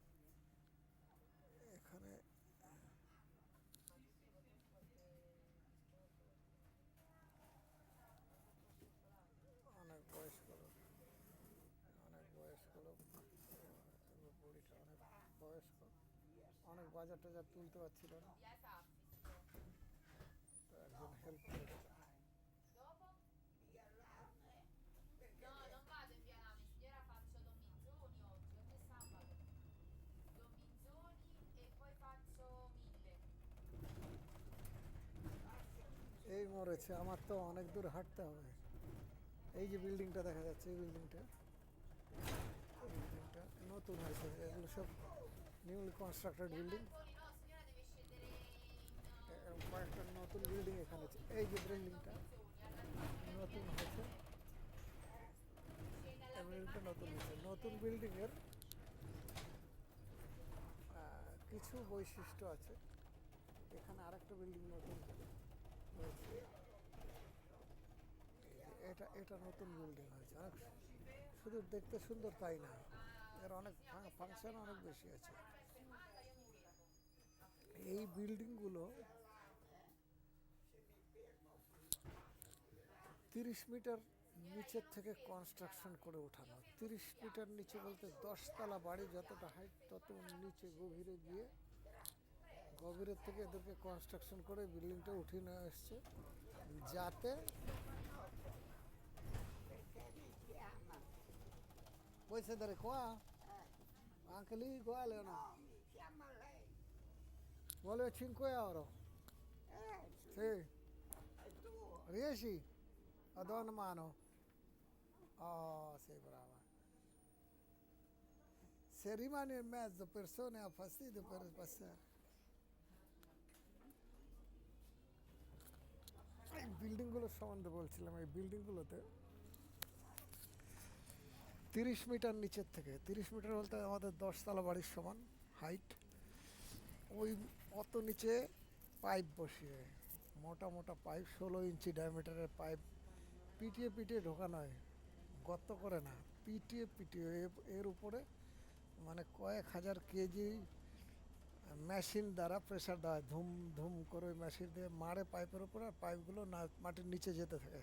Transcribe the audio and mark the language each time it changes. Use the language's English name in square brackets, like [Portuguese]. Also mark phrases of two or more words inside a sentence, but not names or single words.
[Bangla] এখানে অনেক বয়স্ক লোক, অনেক বয়স্ক লোক। বুড়িটা অনেক বয়স্ক, অনেক বাজার টাজার তুলতে পারছিল না, তো একজন হেল্প করে দিল। [Italian] No, non vado in via Nami, signora, faccio Don Minzoni oggi è sabato. Don Minzoni e poi faccio 1000. [Bangla] এই মরেছে, আমার তো অনেক দূর হাঁটতে হবে। এই যে বিল্ডিংটা দেখা যাচ্ছে, এই বিল্ডিংটা নতুন হয়েছে, এগুলো সব [English] newly constructed [Italian] Gli [Bangla] বিল্ডিং। [Italian] balconi no, signora, deve scendere in [Bangla] কয়েকটা নতুন বিল্ডিং এখানে আছে। এই যে [Italian] a Don [Bangla] বিল্ডিংটা [Italian] Minzoni, alla [Bangla] নতুন [Italian] fermata [Bangla] হয়েছে, [Italian] scende [Bangla] এই [Italian] alla [Bangla] বিল্ডিংটা [Italian] fermata [Bangla] নতুন হয়েছে। নতুন [Italian] Piazzale. [Bangla] বিল্ডিংয়ের কিছু বৈশিষ্ট্য আছে। এখানে আরেকটা বিল্ডিং নতুন হয়েছে, এটা এটা নতুন বিল্ডিং হয়েছে অনেক। শুধু দেখতে সুন্দর তাই না, এর অনেক ফাংশন অনেক বেশি আছে। [Italian] Signora, per fermata io mi fermo. [Bangla] এই বিল্ডিংগুলো 30 মিটার নিচের থেকে কনস্ট্রাকশন করে ওঠানো। 30 মিটার নিচে বলতে 10 তলা বাড়ি, যতটা হাইট তত নিচে গভীরে গিয়ে, গভীরের থেকে এদেরকে কনস্ট্রাকশন করে বিল্ডিংটা উঠিয়ে নেওয়া এসছে, যাতে [Italian] Puoi sedere qua? Anche lì uguale o no? No, mi chiama lei. Volevo 5 euro. Sì. Sì. È tuo. Riesci? A do una mano. Oh, sei brava. Se rimani in mezzo persone ha fastidio per passare. [Bangla] এই বিল্ডিংগুলোর সম্বন্ধে বলছিলাম। এই বিল্ডিংগুলোতে 30 মিটার নিচের থেকে, 30 মিটার বলতে আমাদের 10 তলা বাড়ির সমান হাইট, ওই অত নিচে পাইপ বসিয়ে, মোটা মোটা পাইপ, 16 ইঞ্চি ডায়ামিটারের পাইপ পিটিয়ে পিটিয়ে ঢোকানো হয়, গর্ত করে না, পিটিয়ে পিটিয়ে এর উপরে মানে কয়েক হাজার কেজি মেশিন দ্বারা প্রেশার দেওয়া হয়, ধুম ধুম করে ওই মেশিন দিয়ে মারে পাইপের উপরে, আর পাইপগুলো না মাটির নিচে যেতে থাকে।